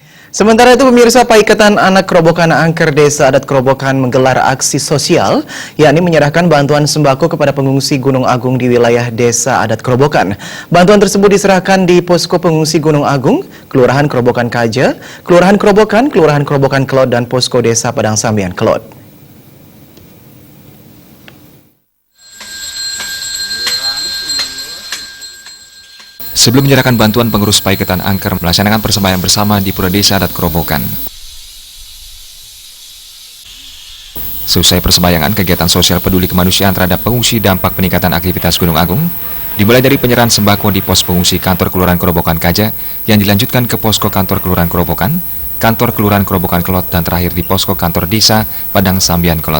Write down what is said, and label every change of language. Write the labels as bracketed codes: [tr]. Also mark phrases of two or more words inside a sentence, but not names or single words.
[id] Sementara itu pemirsa, Paikatan Anak Kerobokan Angker Desa Adat Kerobokan menggelar aksi sosial, yakni menyerahkan bantuan sembako kepada pengungsi Gunung Agung di wilayah Desa Adat Kerobokan. Bantuan tersebut diserahkan di posko pengungsi Gunung Agung, Kelurahan Kerobokan Kaja, Kelurahan Kerobokan Kelot, dan posko Desa Padang Sambian Kelot. Sebelum menyerahkan bantuan, pengurus Paikatan Angker melaksanakan persembahyaan bersama di Pura Desa Adat Kerobokan. Selesai persembahyaan, kegiatan sosial peduli kemanusiaan terhadap pengungsi dampak peningkatan aktivitas Gunung Agung dimulai dari penyerahan sembako di pos pengungsi kantor Kelurahan Kerobokan Kaja yang dilanjutkan ke posko kantor Kelurahan Kerobokan, kantor Kelurahan Kerobokan Kelot, dan terakhir di posko kantor Desa Padang Sambian Kelot.